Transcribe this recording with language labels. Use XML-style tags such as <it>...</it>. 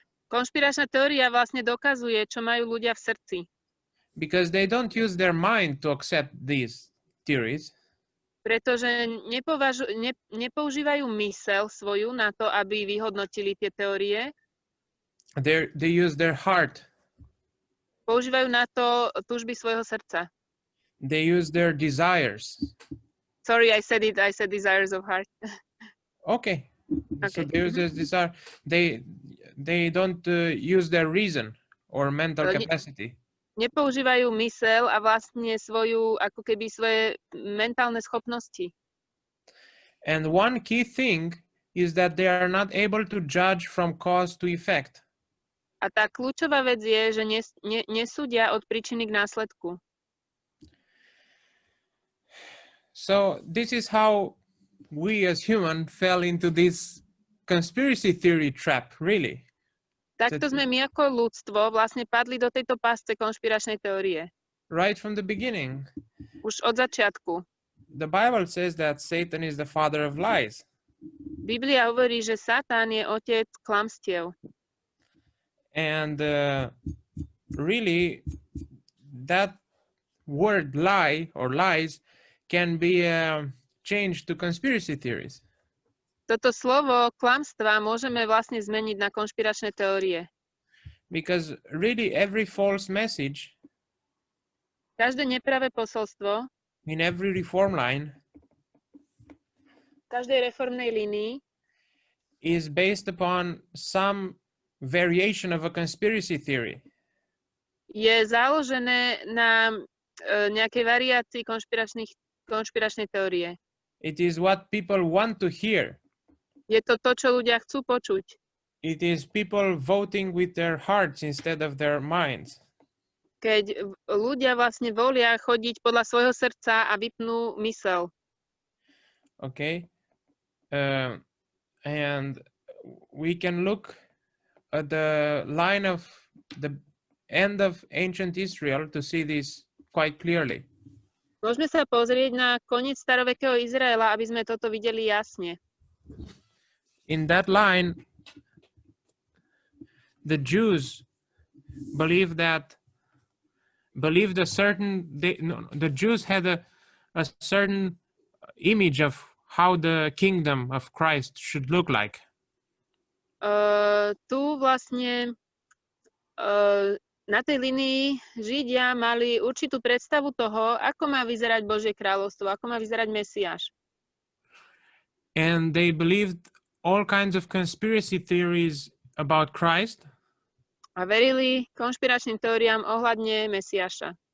<sk>Konšpiračná teória vlastne dokazuje, čo majú ľudia v srdci.</sk> <en>Because they don't use their mind to accept these theories.</en> <sk>Pretože nepoužívajú mysel svoju na to, aby vyhodnotili tie teórie.</sk> <en>They use their heart.</en> <sk>Používajú na to túžby svojho srdca.</sk> <en>They use their desires. Sorry, I said desires of heart. Okay. So they use their desire. They don't use their reason or mental capacity.</en> <sk>Nepoužívajú mysel a vlastne ako keby svoje mentálne schopnosti.</sk> <en>And one key thing is that they are not able to judge from cause to effect.</en> <sk>A tá kľúčová vec je, že nesúdia od príčiny k následku.</sk> <en>So this is how we as human fell into this conspiracy theory trap, really.</en> <sk>Takto sme my ako ľudstvo vlastne padli do tejto pásce konšpiračnej teórie.</sk> <en>Right from the beginning.</en> <sk>Už od začiatku.</sk> <en>The Bible says that Satan is the father of lies.</en> <sk>Biblia hovorí, že Satan je otec klamstiev.</sk> <en>And really, that word lie or lies can be changed to conspiracy theories.</en> <sk>Toto slovo klamstva môžeme vlastne zmeniť na konšpiračné teórie.</sk> <en>Because really every false message,</en> <sk>každé nepravé posolstvo,</sk> <en>in every reform line,</en> <sk>každej reformnej línii,</sk> <en>is based upon some variation of a conspiracy theory.</en> <sk>Je založené na nejakej variácii konšpiračnej teórie.</sk> <en>It is what people want to hear.</en> <sk>Je to to, čo ľudia chcú počuť.</sk> <en>It is people voting with their hearts instead of their minds.</en> <sk>Keď ľudia vlastne volia chodiť podľa svojho srdca a vypnú mysel.</sk> <en>Okay. And we can look at the line of the end of ancient Israel to see this quite clearly.</en> <sk>Môžeme sa pozrieť na koniec starovekého Izraela, aby sme toto videli jasne.</sk> <en>In that line, the Jews believed the Jews had a certain image of how the kingdom of Christ should look like.</en> <sk>Tu vlastne na tej linii Židia mali určitú predstavu toho, ako má vyzerať Božie kráľovstvo, ako má vyzerať Mesiáš.</sk> <en>And they believed all kinds of conspiracy theories about Christ.</en> <sk>A verili konšpiračným teóriám ohľadne Mesiáša.</sk>